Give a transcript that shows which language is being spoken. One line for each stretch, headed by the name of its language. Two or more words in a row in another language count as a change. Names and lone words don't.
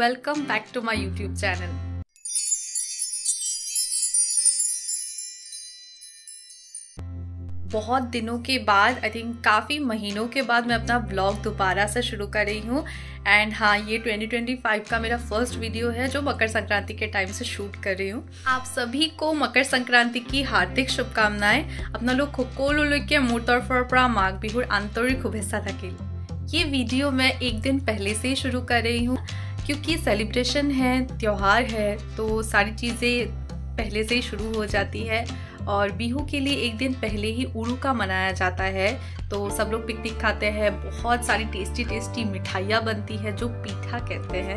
English: welcome back to my YouTube channel.
Hindi: बहुत दिनों के बाद,
English: I think
Hindi: काफ़ी महीनों के बाद मैं अपना ब्लॉग दोबारा से शुरू कर रही हूँ। एंड हाँ, ये 2025 का मेरा फर्स्ट वीडियो है जो मकर संक्रांति के टाइम से शूट कर रही हूँ। आप सभी को मकर संक्रांति की हार्दिक शुभकामनाएं। अपना लोग
Assamese: সকলোলৈকে মোৰ তৰফৰ পৰা মাঘ বিহুৰ আন্তৰিক শুভেচ্ছা থাকিল।
Hindi: ये वीडियो मैं एक दिन पहले से ही शुरू कर रही हूँ क्योंकि सेलिब्रेशन है, त्यौहार है, तो सारी चीज़ें पहले से ही शुरू हो जाती है। और बिहू के लिए एक दिन पहले ही उरुका मनाया जाता है, तो सब लोग पिकनिक खाते हैं, बहुत सारी
English: tasty tasty
Hindi: मिठाइयाँ बनती है जो पीठा कहते हैं।